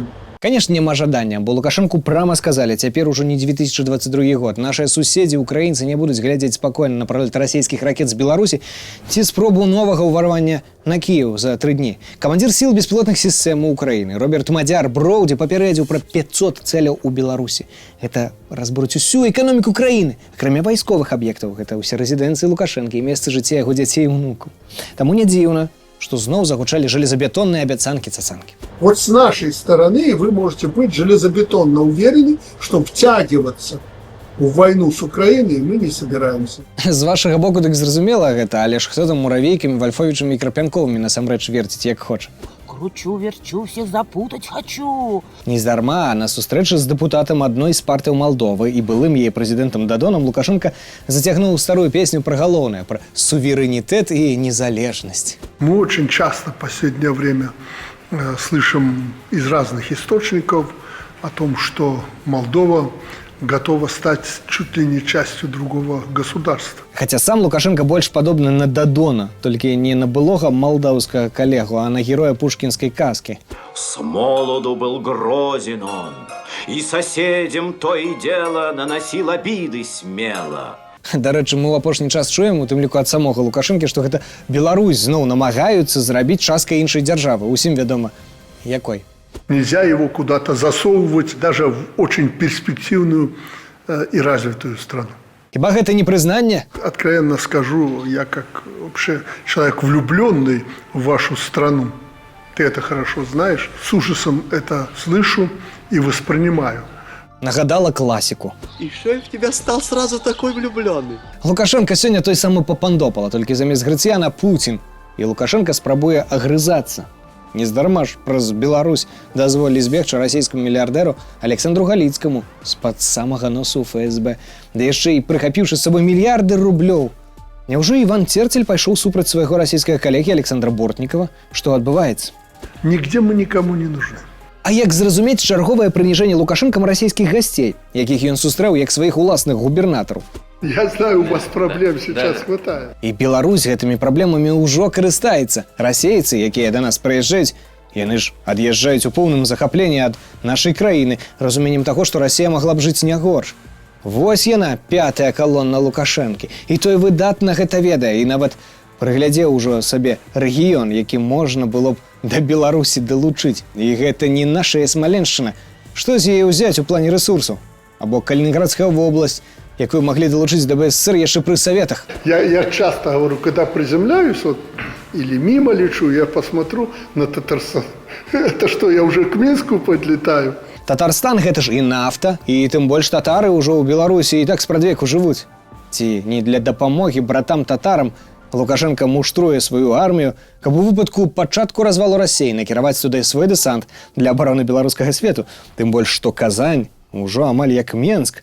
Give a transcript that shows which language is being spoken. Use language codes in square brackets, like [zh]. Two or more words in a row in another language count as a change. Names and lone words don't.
[ru] Конечно, [be] няма жадання, бо Лукашенку прама сказалі, цяпер ужо не 2022 год. Нашыя суседзі, украінцы, не будуць глядзець спакойна на пролет расійскіх ракет з Беларусі ці спробу новага ўварвання на Кіеў за 3 дні. Камандзір сіл беспілотных сістэм Украіны Роберт Мадзяр Броўдзі папярэдзіў пра 500 цэляў у Беларусі. Гэта разбуруць усю эканоміку краіны. Акрамя вайсковых аб'ектаў, гэта ўсе рэзідэнцыі Лукашэнкі і месцы жыцця яго дзяцей і ўнукаў. Таму не дзіўна, что зноў загучалі железобетонные обяцанки-цацанки. [ru] Вот с нашей стороны вы можете быть железобетонно уверены, что втягиваться в войну с Украиной мы не собираемся. [be] З вашага боку так зразумела гэта, але ж хто там Муравейкамі, Вольфовічамі і Крапянковымі насамрэч верціць як хоча. [ru] Кручу-верчу, всех запутать хочу. [be] Нездарма на сустрэчы з дэпутатам адной з партыяў Малдовы і былым яе прэзідэнтам Дадонам Лукашенко зацягнуў старую песню пра галоўнае, пра суверэнітэт і незалежнасць. [ru] Мы очень часто в последнее время слышим из разных источников о том, что Молдова готова стать чуть ли не частью другого государства. [be] Хаця сам Лукашенко больш падобны на Дадона, толькі не на былога малдаўскага калегу, а на героя пушкінскай казкі. [ru] С молоду был грозен он, и соседям то и дело наносил обиды смело. [be] Дарэчы, мы ў апошні час чуем, у тым ліку ад самога Лукашэнкі, што гэта Беларусь зноў намагаюцца зрабіць часткай іншай дзяржавы. Усім вядома, якой. [ru] Нельзя его куда-то засовывать даже в очень перспективную и развитую страну. [be] Хіба гэта не прызнанне? [ru] Откровенно скажу, я как вообще человек, влюбленный в вашу страну, ты это хорошо знаешь, с ужасом это слышу и воспринимаю. [be] Нагадала класіку. [ru] И что я в тебя стал сразу такой влюбленный? [be] Лукашенко сёння той самы Папандопала, толькі замест Грыцыяна Пуцін. І Лукашенко спрабуе агрызацца. Нездарма ж праз Беларусь дазволілі збегчы расійскаму мільярдэру Александру Галіцкаму з-пад самага носу ФСБ, да яшчэ і прыхапіўшы з сабой мільярды рублёў. Няўжо Іван Церцель пайшоў супраць свайго расійскага калегі Александра Бортнікава? Што адбываецца? [ru] Нигде мы никому не нужны. [be] А як зразумець чарговае прыніжэнне Лукашэнкам расійскіх гасцей, якіх ён сустрэў як сваіх уласных губернатараў? [ru] Я знаю, у вас проблем сейчас хватает. [be] І Беларусь гэтымі праблемамі ўжо карыстаецца. Расейцы, якія да нас прыязджаюць, яны ж ад'язджаюць у поўным захапленні ад нашай краіны, разуменнем таго, што Расія магла б жыць не горш. Вось яна, пятая калонна Лукашэнкі. І той выдатна гэта ведае, і нават прыглядзеў ужо сабе рэгіён, які можна было б да Беларусі далучыць. І гэта не наша Смаленшчына. Што з яе ўзяць у плане рэсурсаў? Або Калінінградская вобласць, якую [ru] могли долучить до БССР еще при советах. Я часто говорю, когда приземляюсь, вот, или мимо лечу, я посмотрю на Татарстан. Это что, я уже к Минску подлетаю? [be] Татарстан гэта ж і нафта, і тым больш татары ўжо ў Беларусі і так спрадвеку жывуць. Ці не для дапамогі братам-татарам Лукашенко муштруе сваю армію, каб у выпадку пачатку развалу Расіі накіраваць туды свой дэсант для абароны беларускага свету, тым больш што Казань ужо амаль як Менск.